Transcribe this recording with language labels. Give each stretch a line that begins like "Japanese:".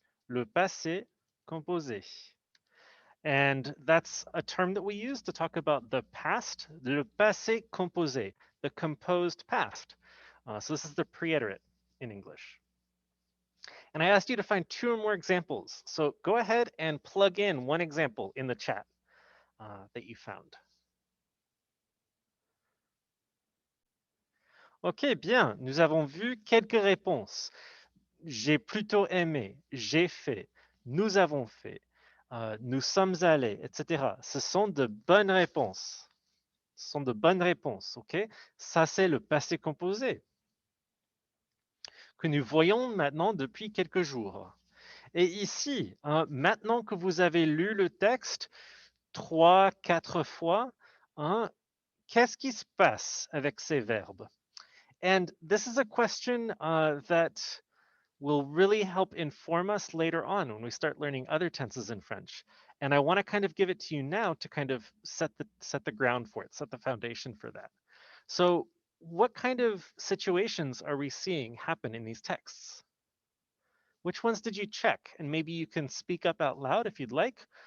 English: Le passé composé. And that's a term that we use to talk about the past, le passé composé, the composed past. So this is the preiterite in English. And I asked you to find 2 or more examples. So go ahead and plug in one example in the chat that you found.
French: Ok, bien. Nous avons vu quelques réponses. J'ai plutôt aimé, j'ai fait, nous avons fait, nous sommes allés, etc. Ce sont de bonnes réponses. Ce sont de bonnes réponses, ok? Ça, c'est le passé composé que nous voyons maintenant depuis quelques jours. Et ici, maintenant que vous avez lu le texte 3, 4 fois, qu'est-ce qui se passe avec ces verbes?
English: And this is a question that will really help inform us later on when we start learning other tenses in French. And I want to kind of give it to you now to kind of set the ground for it, set the foundation for that. So what kind of situations are we seeing happen in these texts? Which ones did you check? And maybe you can speak up out loud if you'd like,